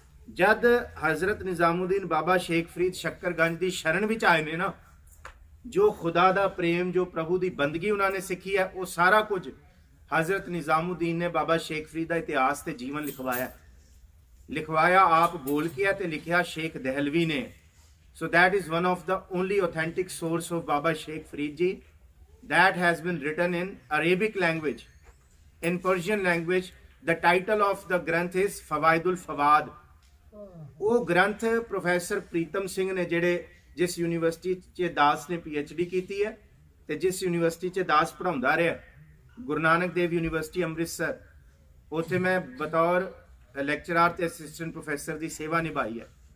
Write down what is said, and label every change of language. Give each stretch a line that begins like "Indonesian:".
Punjabi: ਜਦ ਹਜ਼ਰਤ ਨਿਜ਼ਾਮੁਦੀਨ ਬਾਬਾ ਸ਼ੇਖ ਫਰੀਦ ਸ਼ੱਕਰਗੰਜ ਦੀ ਸ਼ਰਨ ਵਿੱਚ ਆਏ ਨੇ ਨਾ, ਜੋ ਖੁਦਾ ਦਾ ਪ੍ਰੇਮ, ਜੋ ਪ੍ਰਭੂ ਦੀ ਬੰਦਗੀ ਉਹਨਾਂ ਨੇ ਸਿੱਖੀ ਹੈ, ਉਹ ਸਾਰਾ ਕੁਝ ਹਜ਼ਰਤ ਨਿਜ਼ਾਮੁਦੀਨ ਨੇ ਬਾਬਾ ਸ਼ੇਖ ਫਰੀਦ ਦਾ ਇਤਿਹਾਸ ਤੇ ਜੀਵਨ ਲਿਖਵਾਇਆ ਆਪ ਬੋਲ ਕੇ ਹੈ ਤੇ ਲਿਖਿਆ ਸ਼ੇਖ ਦਹਿਲਵੀ ਨੇ।
English: So that is one of the only authentic source of Baba Sheikh Farid ji that has been written in Arabic language. In Persian language, the title of the granth is Fawaidul Fawad.
Punjabi: ਉਹ ਗ੍ਰੰਥ professor Pritam Singh ਨੇ, ਜਿਹੜੇ ਜਿਸ university 'ਚ ਦਾਸ ਨੇ PhD ਕੀਤੀ ਹੈ ਤੇ ਜਿਸ ਯੂਨੀਵਰਸਿਟੀ 'ਚ ਦਾਸ ਪੜ੍ਹਾਉਂਦਾ ਰਿਹਾ, ਗੁਰੂ ਨਾਨਕ ਦੇਵ ਯੂਨੀਵਰਸਿਟੀ ਅੰਮ੍ਰਿਤਸਰ, ਉੱਥੇ ਮੈਂ ਬਤੌਰ ਲੈਕਚਰਰ ਤੇ ਅਸਿਸਟੈਂਟ ਪ੍ਰੋਫੈਸਰ ਦੀ ਸੇਵਾ ਨਿਭਾਈ ਹੈ।